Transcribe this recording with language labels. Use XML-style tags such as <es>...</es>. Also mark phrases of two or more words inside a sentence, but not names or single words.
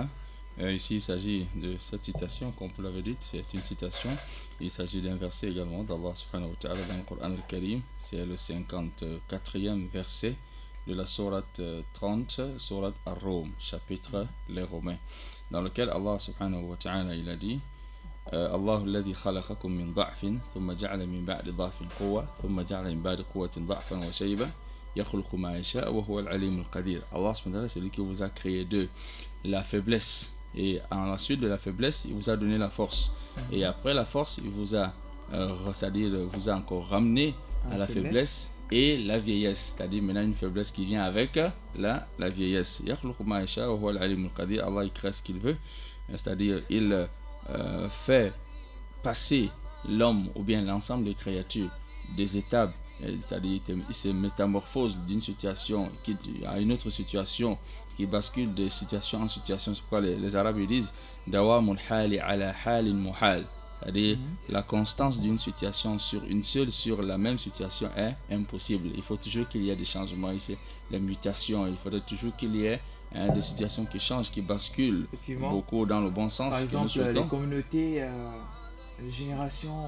<fr>Ici, il s'agit de cette citation, comme vous l'avez dit, c'est une citation. Il s'agit d'un verset également d'Allah</fr> <ar>سبحانه وتعالى</ar> <fr>dans le Coran al-Karim. C'est le 54e verset de la sourate 30, sourate Ar-Rum, chapitre Les Romains, dans lequel Allah</fr> <ar>سبحانه وتعالى</ar> <fr>il a dit</fr> <ar>الله الذي خلقكم من ضعف ثم جعل من بعد ضعف قوة ثم جعل من بعد قوة ضعفا وشيبة يخلق ما يشاء وهو العليم القدير. الله سبحانه وتعالى,</ar> <fr>c'est lui qui vous a créé de la faiblesse et à la suite de la faiblesse il vous a donné la force et après la force il vous a c'est-à-dire vous a encore ramené à la faiblesse et la vieillesse, c'est-à-dire maintenant une faiblesse qui vient avec la vieillesse. Allah il crée ce qu'il veut, c'est-à-dire il fait passer l'homme ou bien l'ensemble des créatures des étapes, c'est-à-dire il se métamorphose d'une situation à une autre situation, qui bascule de situation en situation. C'est pourquoi les Arabes disent</fr> <ar>دوام الحال على حال محال.</ar> <fr>C'est-à-dire la constance d'une situation sur la même situation est impossible. Il faut toujours qu'il y ait des changements, les mutations, il faudrait toujours qu'il y ait des situations qui changent, qui basculent beaucoup dans le bon sens. Par exemple, les communautés, les générations.</fr>